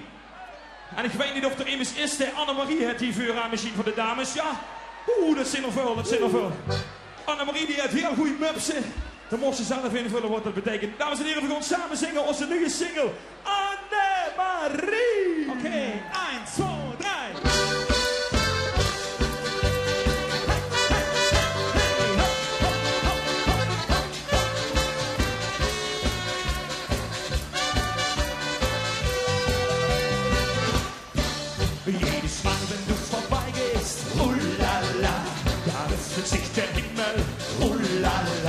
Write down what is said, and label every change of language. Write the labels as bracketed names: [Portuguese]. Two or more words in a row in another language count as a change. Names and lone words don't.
[Dutch] En ik weet niet of er iemand is die Annemarie heeft die vuur aan misschien voor de dames. Ja, dat zijn er veel, dat zijn er veel. Annemarie die heeft heel goede mupsen. Dan mocht ze zelf invullen wat dat betekent. Dames en heren, we gaan samen zingen onze nieuwe single. Annemarie! Oké, 1, 2, 3. [German] Jedes Mal, wenn du vorbeigehst, oh la la, da öffnet sich der Himmel, oh la la.